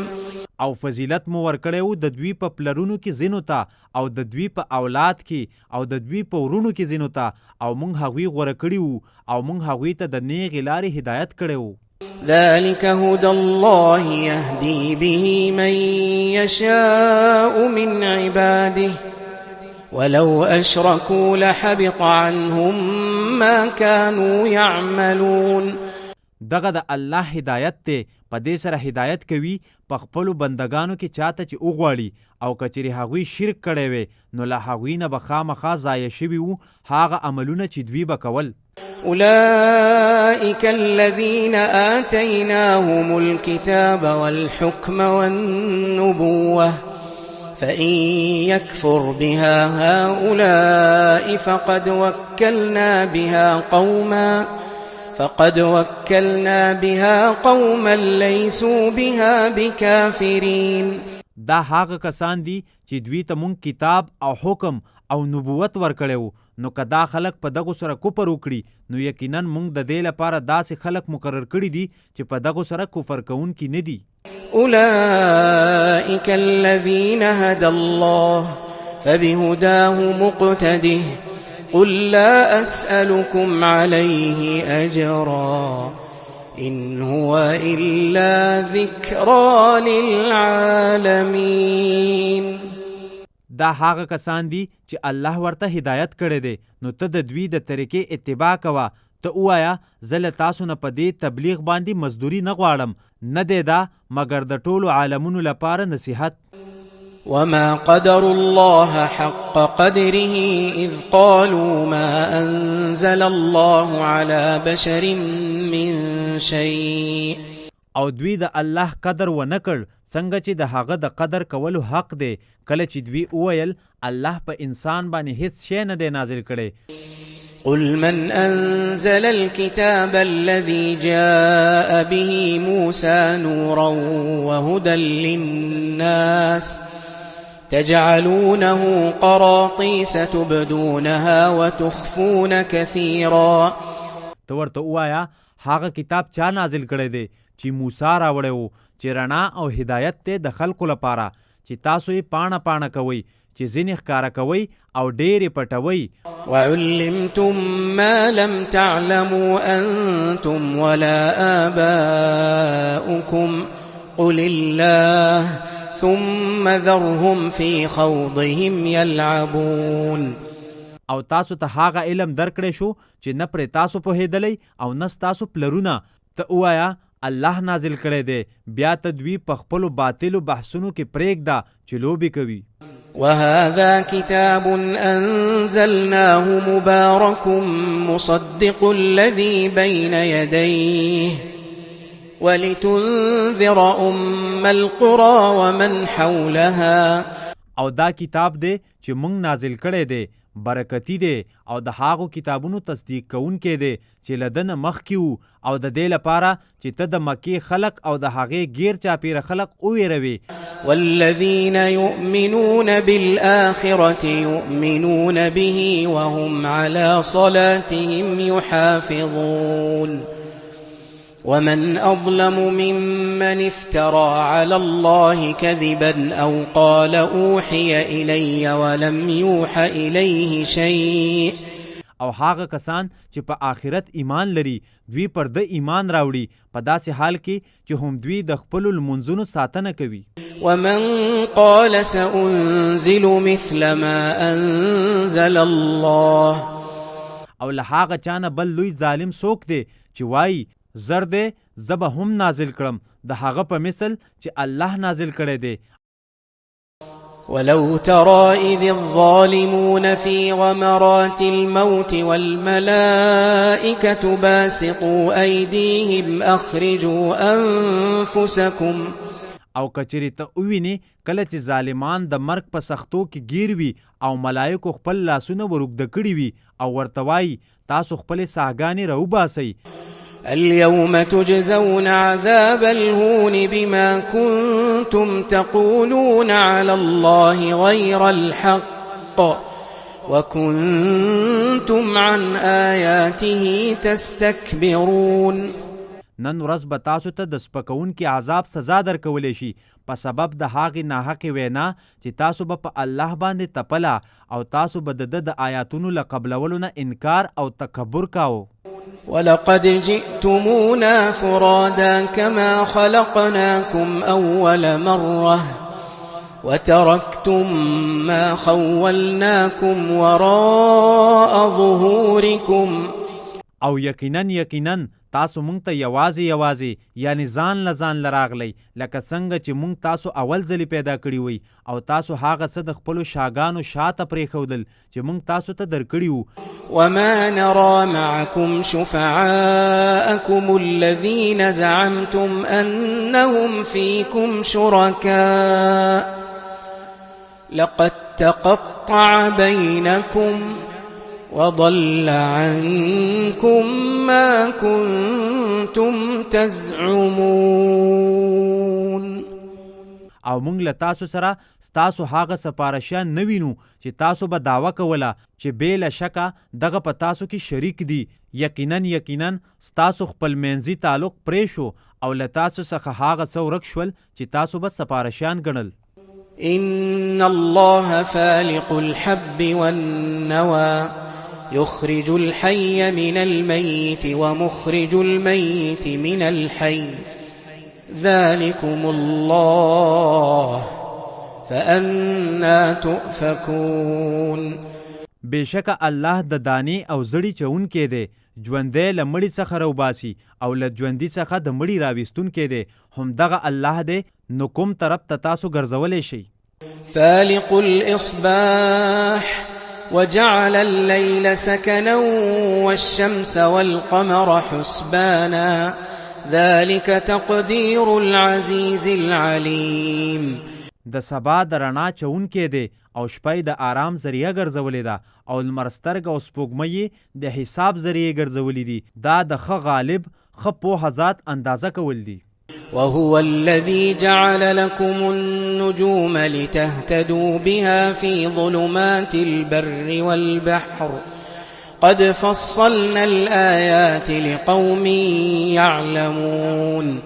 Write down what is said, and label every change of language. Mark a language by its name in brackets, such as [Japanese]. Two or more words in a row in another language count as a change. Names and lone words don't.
[Pashto] او فضیلت مو ورکړیو د دوی په پلرونو کې ځینو ته او د دوی په اولاد کې او د دوی په ورونو کې ځینو ته او مونږ هغوی غوره کړي او مونږ هغوی ته د نیغې لارې هدایت کړی. [Arabic] ذلك هدى الله يهدي به من يشاء من عباده ولو أشركوا لحبط عنهم ما كانوا يعملون. [Pashto] دغه د الله هدایت ته په دې سره هدایت کوي په خپلو بندگانو کې چاته چې وغواړي او کچېرې هغوی شرک کړی وی نو له هغوی نه به خامخا ضایع شوي وو هغه عملونه چې دوی به کول. [Arabic] أولئك الذين آتيناهم الكتاب والحكم والنبوة فإن يكفر بها هؤلاء فقد وكلنا بها قوما ليسوا بها بكافرين. [Pashto] دا هغه کسان دي چې دوی ته مونږ کتاب او حکم او نبوت ورکړیو نو که دا خلک په دغو سره کفر وکړي نو یقینا مونږ د دې لپاره داسې خلک مقرر کړي دي چې په دغو سره کفر کوونکي نه دي. [Arabic] أولئك الذين هدى الله فبهداه مقتده قل لا أسألكم عليه أجرا إن هو إلا ذكرى للعالمين. [Pashto] دا هغه کسان دي چې الله ورته هدایت کړی دی نو ته د دوی د طریقې اتباع کوه. ته ووایه زه له تاسو نه په دې تبلیغ باندې مزدوري نه غواړم نه دی دا مګر د ټولو عالمونو لپاره نصیحت. [Arabic] وما قدر الله حق قدره إذ قالوا ما أنزل الله على بشر من شيء. [Pashto] او دوی د الله قدر و نکړ څنګه چې د هغه د قدر کولو حق دی کله چې دوی وویل الله په انسان باندې هیڅ شی نه دی نازل کړی. [Arabic] قل من أنزل الكتاب الذي جاء به موسى نورا وهدى للناس تجعلونه قراطيس تبدونها وتخفون كثيرا. [Pashto] تو ورته وایا هغه کتاب چا نازل کړی دی چې موسی راوړی و چې رڼا او هدایت ته د خلکو لپاره چې تاسو یې پاڼه پاڼه کوئ چې ځینې ښکاره کوئ او ډېرې پټوئ. [Arabic] وعلمتم ما لم تعلموا أنتم ولا آباؤكم قل الله ثم ذرهم في خوضهم يلعبون. [Pashto] او تاسو ته هغه علم درکړی شو چې نه پرې تاسو پوهېدلی او نه ستاسو پلرونه. ته ووایه الله نازل کړی دی بیا ته دوی په خپلو باطلو بحثونو کې پرېږده چې لوبې کوي. [Arabic] وهذا كتاب أنزلناه مبارك مصدق الذي بين يديه ولتنذر أم القرى ومن حولها [Pashto] او دا کتاب دی چې مونږ نازل کړی دی برکتی دی او د هغو کتابونو تصدیق کوونکی دی چې له ده نه مخکې وو او د دې لپاره چې ته د مکې خلق او د هغې غیر چاپیره خلق وویروي. [Arabic] والذین یؤمنون بالآخرة یؤمنون به وهم على صلاتهم يحافظون ومن أظلم ممن افترى على الله كذبا أو قال أوحي إلي ولم يوحى إليه شيء. [Pashto] او هغه کسان چې په آخرت ایمان لري دوی پر د ایمان راوړي په داسې حال کې چې هم دوی د خپلو لمونځونو ساتنه کوي. [Arabic] ومن قال سأنزل مثل ما أنزل الله [Pashto] او له هغه چانه بل لوی ظالم څوک دی چې وایي زر دی زه به هم نازل کړم د هغه په مثل چې الله نازل کړی دی. [Arabic] ولو ترى إذ الظالمون في غمرات الموت والملائكة باسطوا أيديهم أخرجوا أنفسكم. [Pashto] او کچری ته وویني کله چې ظالمان د مرګ په سختو کې گیر وي او ملایکو خپل لاسونه ورږده کړي وي او ورته وایي تاسو خپلې ساهګانې راوباسئ. [Arabic] اليوم تجزون عذاب الهون بما كنتم تقولون على الله غير الحق وكنتم عن آياته تستكبرون. [Pashto] نن ورځ به تاسو ته د سپکونکي عذاب سزا درکولی شي په سبب د هغې ناحقې وینا چې تاسو به په الله باندې تپله او تاسو به د آیاتونو له قبلولو نه انکار او تکبر کاوه. [Arabic] ولقد جئتمونا فرادا كما خلقناكم أول مرة وتركتم ما خولناكم وراء ظهوركم. [Pashto] او یقینا تاسو مونږ ته یوازې یعنی ځان له ځان لراغلی لکه څنګه چې مونږ تاسو اول ځلې پیدا کړي وي او تاسو هغه څه د خپلو شاګانو شاته پرېښودل چې مونږ تاسو ته درکړي وو. [Arabic] وما نرى معكم شفعاءكم الذين زعمتم أنهم فيكم شركاء لقد تقطع بينكم وضل عنكم ما كنتم تزعمون. [Pashto] او مونږ له تاسو سره ستاسو هغه سپارښیان نه وینو چې تاسو به دعوه کوله چې بې له شکه دغه په تاسو کې شریک دي. یقینا ستاسو خپل منځي تعلق پرې شو او له تاسو څخه هغه څه ورک شول چې تاسو به سپارښیان ګڼل. [Arabic] إن الله فالق الحب والنوى يخرج الحي من الميت ومخرج الميت من الحي ذلكم الله فأنا تؤفكون. [Pashto] بېشکه الله د دانې او زړی چونکی دی ژوندی له مړي څخه راوباسي او له ژوندي څخه د مړي راویستونکی دی همدغه الله دی نو کوم طرف ته تاسو ګرځولی شئ. [Arabic] فالق الإصباح وجعل الليل سكنا والشمس والقمر حسبانا ذلك تقدير العزيز العليم. [Pashto] د سبا د رڼا چونکی دی او شپه د آرام ذریعه ګرځولې ده او لمر سترګه او سپوږمۍ د حساب ذریعه ګرځولې دي. دا د ښه غالب ښه پوهه ذات اندازه کول دي. [Arabic] وهو الذي جعل لكم النجوم لتهتدوا بها في ظلمات البر والبحر قد فصلنا الآيات لقوم يعلمون.